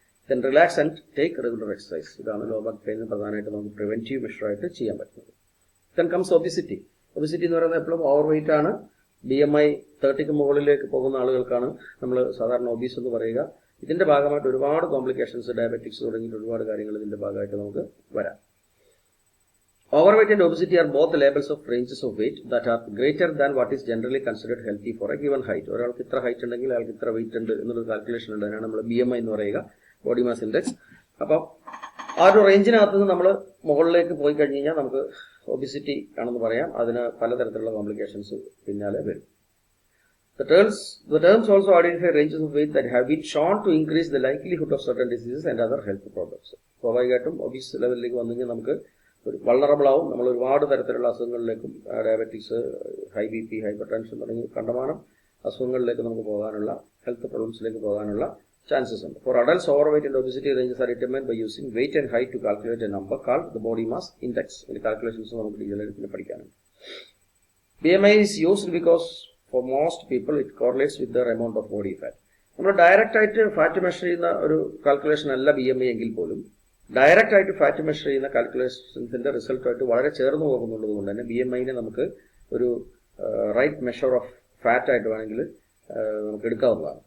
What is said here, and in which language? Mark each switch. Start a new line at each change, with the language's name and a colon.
English: Then relax and take regular exercise.
Malayalam: ഇതാണ് low back pain പ്രധാനമായിട്ട് നമുക്ക് പ്രിവെന്റീവ് മെഷറായിട്ട് ചെയ്യാൻ പറ്റുന്നത്.
English: Then comes obesity.
Malayalam: ഒബിസിറ്റി എന്ന് പറയുന്നത് എപ്പോഴും ഓവർ വെയിറ്റ് ആണ്. BMI 30ക്ക് മുകളിലേക്ക് പോകുന്ന ആളുകൾക്കാണ് നമ്മൾ സാധാരണ ഒബീസ് എന്ന് പറയുക. ഇതിന്റെ ഭാഗമായിട്ട് ഒരുപാട് കോംപ്ലിക്കേഷൻസ്, ഡയബറ്റിക്സ് തുടങ്ങിയിട്ട് ഒരുപാട് കാര്യങ്ങൾ ഇതിന്റെ ഭാഗമായിട്ട് നമുക്ക് വരാം.
English: Overweight and obesity are both labels of ranges of weight that are greater than what is generally considered healthy for a given height.
Malayalam: ഒരാൾക്ക് ഇത്ര ഹൈറ്റ് ഉണ്ടെങ്കിൽ അയാൾക്ക് ഇത്ര വെയിറ്റ് ഉണ്ട് എന്നൊരു കാൽക്കുലേഷൻ ഉണ്ട്. അതിനാണ് നമ്മൾ BMI എന്ന് പറയുക, ബോഡി മാസ് ഇൻഡെക്സ്. അപ്പം ആ ഒരു റേഞ്ചിനകത്ത് നിന്ന് നമ്മൾ മുകളിലേക്ക് പോയി കഴിഞ്ഞ് കഴിഞ്ഞാൽ നമുക്ക് ഒബിസിറ്റി ആണെന്ന് പറയാം. അതിന് പലതരത്തിലുള്ള കോംപ്ലിക്കേഷൻസ് പിന്നാലെ വരും.
English: The terms also identify ranges of weight that have been shown to increase the likelihood of certain diseases and other health problems.
Malayalam: സ്വാഭാവികമായിട്ടും ഒബീസ് ലെവലിലേക്ക് വന്നു കഴിഞ്ഞാൽ നമുക്ക് വൾണറബിൾ ആവും. നമ്മൾ ഒരുപാട് തരത്തിലുള്ള അസുഖങ്ങളിലേക്കും, diabetics, high BP, hyper tension തുടങ്ങി കണ്ടമാനം അസുഖങ്ങളിലേക്ക് നമുക്ക് പോകാനുള്ള, ഹെൽത്ത് പ്രോബ്ലംസിലേക്ക് പോകാനുള്ള chances ഉണ്ട്.
English: For adults, overweight and obesity ranges are determined by using weight and height to calculate a number called the body mass index.
Malayalam: ഇതിന്റെ calculations നമുക്ക് ഡീറ്റെയിൽ ആയിട്ട് പഠിക്കാനുണ്ട്.
English: BMI is used because for most people it correlates with their amount of body fat.
Malayalam: നമ്മൾ direct ആയിട്ട് fat measure ചെയ്യുന്ന ഒരു calculation അല്ല BMI എങ്കിൽ പോലും ഡയറക്റ്റ് ആയിട്ട് ഫാറ്റ് മെഷർ ചെയ്യുന്ന കാൽക്കുലേഷൻസിന്റെ റിസൾട്ടുമായിട്ട് വളരെ ചേർന്ന് പോകുന്നുള്ളത് കൊണ്ട് തന്നെ BMIനെ നമുക്ക് ഒരു റൈറ്റ് മെഷർ ഓഫ് ഫാറ്റ് ആയിട്ട് വേണമെങ്കിൽ നമുക്ക് എടുക്കാവുന്നതാണ്.